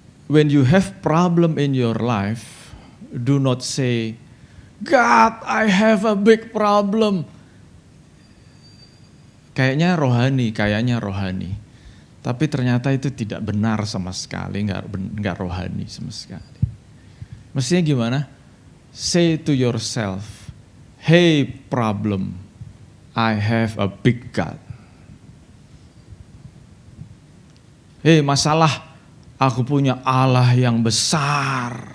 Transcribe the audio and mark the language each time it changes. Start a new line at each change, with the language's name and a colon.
English: When you have problem in your life, do not say, God, I have a big problem.
Indonesian: Kayaknya rohani. Tapi ternyata itu tidak benar sama sekali, nggak rohani sama sekali. Mestinya gimana?
English: Say to yourself, hey problem, I have a big God.
Indonesian: Hey masalah, aku punya Allah yang besar.